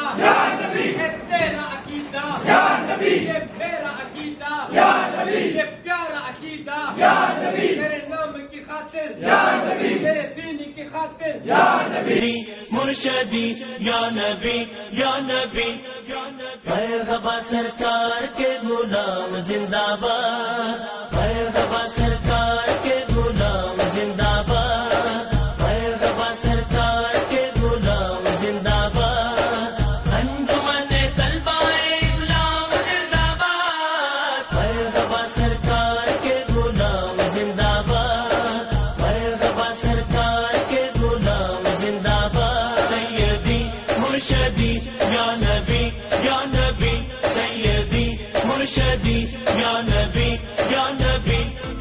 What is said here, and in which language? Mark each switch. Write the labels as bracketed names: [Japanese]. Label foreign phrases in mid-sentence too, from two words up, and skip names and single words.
[Arabic] یا نبی [Urdu] ہے تیرا عقیدہ [Arabic] یا نبی [Urdu] یہ میرا عقیدہ [Arabic] یا نبی [Urdu] یہ پیارا عقیدہ [Arabic] یا نبی [Urdu] تیرے نام کی خاطر [Arabic] یا نبی [Urdu] تیرے دین کی خاطر [Arabic] یا نبی مرشدی یا نبی یا نبی مرحبا [Urdu] سرکار کے غلام زندہ باد مرحبا سرکار کے غلام زندہ باد مرحبا سرکار کے غلام زندہ باد انجمن طلبہ اسلام زندہ باد مرحبا سرکار کے غلام زندہ باد مرحبا سرکار کے غلام زندہ باد [Arabic] سیدی مرشدی یا نبی یا نبی سیدی مرشدی یا نبی یا نبی